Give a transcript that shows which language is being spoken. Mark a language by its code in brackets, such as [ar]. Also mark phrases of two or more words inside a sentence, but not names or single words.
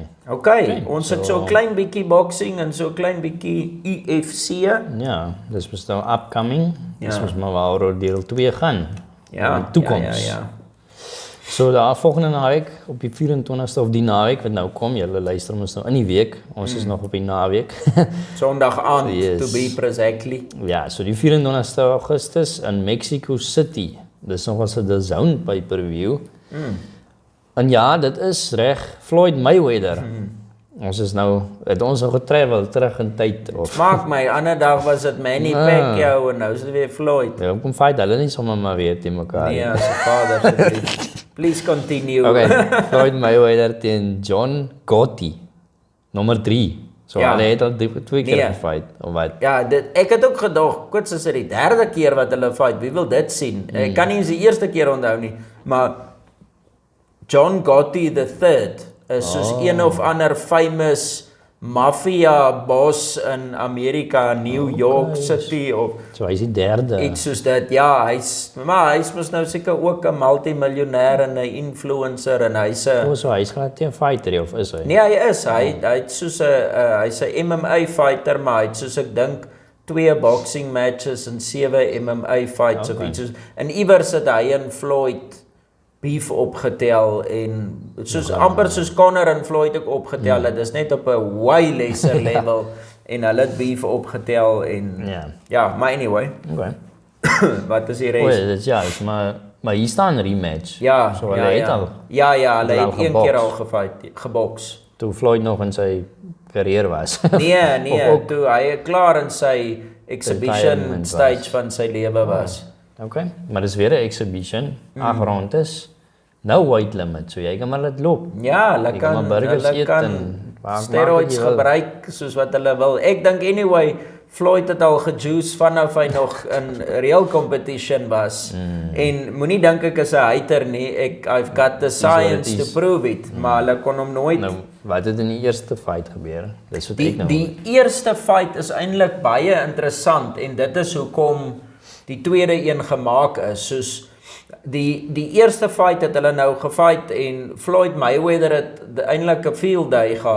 [af] Okay, ons het so 'n klein bietjie boxing en so 'n klein bietjie UFC. Ja, dis mos nou upcoming. Dis mos maar waaroor deel 2 gaan. Ja, toekoms. Ja. So daar volgende naweek op die 24ste of die naweek wat nou kom, julle luister ons nou in die week. Ons is nog op die naweek. Sondag aand [en] to be exactly. [af] Ja, so die 24ste Augustus in Mexico City. Dis nog was 'n DAZN pay-per-view. En ja, dit is reg, Floyd Mayweather. Ons is nou, het ons al getravel terug in tyd. Maak my, ander dag was dit Manny Pacquiao en nou is dit weer Floyd. Ja, kom fight hulle nie sommer maar weer teen mekaar. Nee, as 'n vader. [en] Please continue. [af] Okay, Floyd Mayweather teen John Gotti, nommer 3. So hulle het al 2 keer gefight, of wat? Ja, ek het ook gedog, kots is dit die 3de keer wat hulle fight, wie wil dit sien? Ek kan nie eens die eerste keer onthou nie, maar John Gotti III is soos een of ander [en] famous mafia boss [af] in Amerika, New York City of so hy's die 3de. Iets soos dit. Ja, hy's mos nou seker ook 'n multimiljonair en 'n influencer en hy's 'n so hy's glad 'n fighter of is hy? Nee, hy is. Hy't soos 'n hy's 'n MMA fighter, maar hy't soos ek dink 2 [en] boxing matches [af] en 7 MMA fights of iets soos. En iewers het hy en Floyd beef opgetel en soos amper soos Conor en Floyd ook opgetel het. Dis net op 'n [en] way lesser level [af] en hulle het beef opgetel en ja, maar anyway. Okay. Wat is die res? Dit maar hier staan 'n rematch. Ja, so hulle het al. Ja, hulle het een keer al gefight, geboks. Toe Floyd nog in sy karier was. Nee, toe hy klaar in sy [en] exhibition stage [af] van sy lewe was. Okay, maar dis weer 'n exhibition. 8 rondes. [en] No weight limit, [af] so jy kan maar dit loop. Ja, hulle kan steroids gebruik soos wat hulle wil. Ek dink anyway, Floyd het al gejuice vanaf hy nog in [en] real competition [af] was. En moenie dink ek is 'n hater nie. [en] I've got the science to prove it, [af] maar hulle kon hom nooit. Nou, wat het in die eerste fight gebeur? Dis wat ek nou. Die eerste fight is eintlik baie interessant en dit is hoekom die tweede een gemaak is, soos die eerste fight het hulle nou gefight en Floyd Mayweather het eintlik 'n [en] field day [af] gehad.